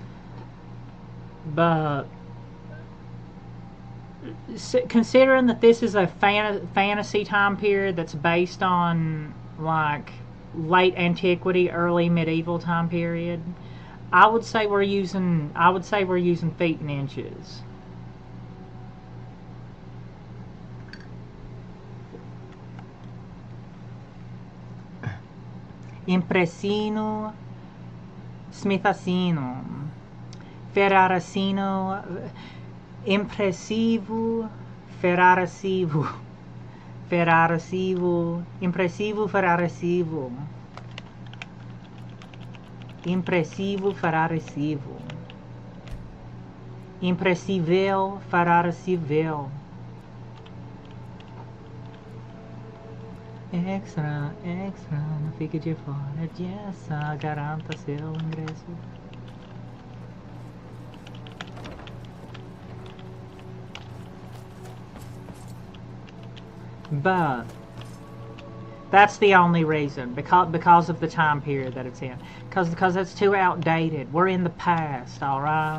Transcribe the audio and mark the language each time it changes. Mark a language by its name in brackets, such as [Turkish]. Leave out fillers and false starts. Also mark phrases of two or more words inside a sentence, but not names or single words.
[English] But considering that this is a fantasy time period that's based on like late antiquity, early medieval time period, I would say we're using feet and inches. [Portuguese] Impressino, Smithacino, Ferraracino, Impressivo, Ferrarasivo, Impressivo, Ferrarasivo, Impressivo, Ferrarasivo, Impressível, Ferrarasivel. Extra, não fique de fora dessa, garanta seu ingresso. [English] But that's the only reason, because of the time period that it's in. Because it's too outdated. We're in the past, alright?